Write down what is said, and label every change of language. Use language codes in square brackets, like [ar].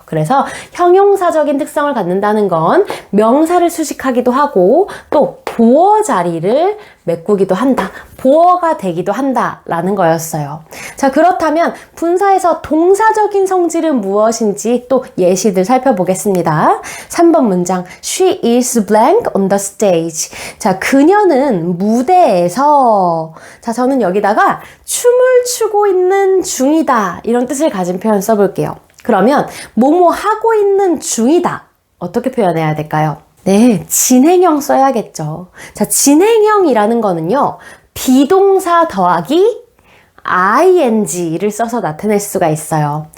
[ko] 그래서 형용사적인 특성을 갖는다는 건 명사를 수식하기도 하고 또 보어 자리를 메꾸기도 한다. 보어가 되기도 한다라는 거였어요. 자, 그렇다면 분사에서 동사적인 성질은 무엇인지 또 예시들 살펴보겠습니다. 3번 문장, [en] She is blank on the stage. [ko] 자, 그녀는 무대에서, 자, 저는 여기다가 춤을 추고 있는 중이다, 이런 뜻을 가진 표현 써볼게요. 그러면 뭐뭐 하고 있는 중이다, 어떻게 표현해야 될까요? 네, 진행형 써야겠죠. 자, 진행형이라는 거는요, 비동사 더하기 ing를 써서 나타낼 수가 있어요.